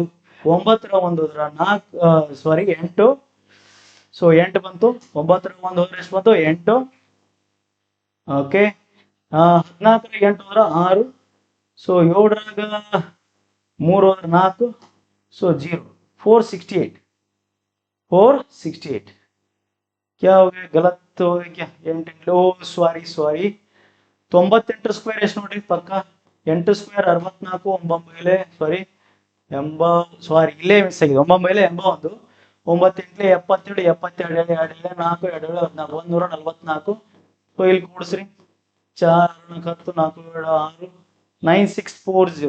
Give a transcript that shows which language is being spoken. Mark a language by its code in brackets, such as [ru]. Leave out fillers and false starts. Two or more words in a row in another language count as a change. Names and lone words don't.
[kn] 9ರ 1 ಹೋದ್ರ 4 ಸಾರಿ 8. ಸೊ 8 ಬಂತು, 9ರ 1 ಹೋದ್ರೆ ಎಷ್ಟು ಬಂತು 8. ಓಕೆ 14ರ 8 ಹೋದ್ರ 6. ಸೊ 7ರಾಗ 3 ಹೋದ್ರ 4. ಸೊ 0 468. [hi] 468 क्या हो गया, गलत हो गया क्या? [kn] 8 ಸಾರಿ 98 ಸ್ಕ್ವೇರ್ ಎಷ್ಟು ನೋಡ್ರಿ ಪಕ್ಕ 8 ಸ್ಕ್ವೇರ್ 64 9 ಸಾರಿ ಸಾರಿ ಇಲ್ಲೇ ಮಿಸ್ ಆಗಿದೆ 9 81 9 8 72 72 2 4 2 14 144. ಸೊ ಇಲ್ಲಿ ಕೂಡಿಸ್ರಿ 4 10 4 7 6 9640.